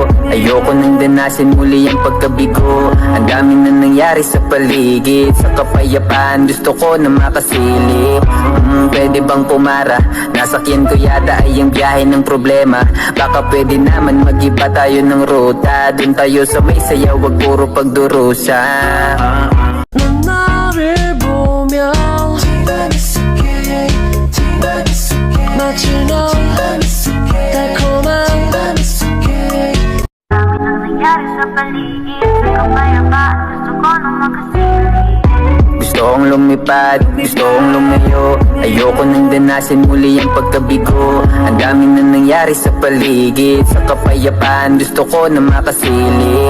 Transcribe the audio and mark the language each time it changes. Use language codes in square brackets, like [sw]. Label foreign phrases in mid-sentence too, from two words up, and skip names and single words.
[tl] Ayoko nang danasin muli ang pagkabigo. Ang dami na nangyari sa paligid. Sa kapayapaan, gusto ko na makasilip. Pwede bang pumara? Nasakyan ko yata ay ang biyahe ng problema. Baka pwede naman mag-iba tayo ng ruta. Dun tayo sa may sayaw, wag puro pagdurusa. [ko] 넌 나를 보면 마치 넌 달콤한 [tl] Dami nang nangyari sa paligid. Sa kapayapaan, gusto ko nang makasilip. Gusto kong lumipad, gusto kong lumayo. Ayoko nang danasin muli ang pagkabigo. Ang dami na nangyari sa paligid. Sa kapayapaan, gusto ko na makasilip.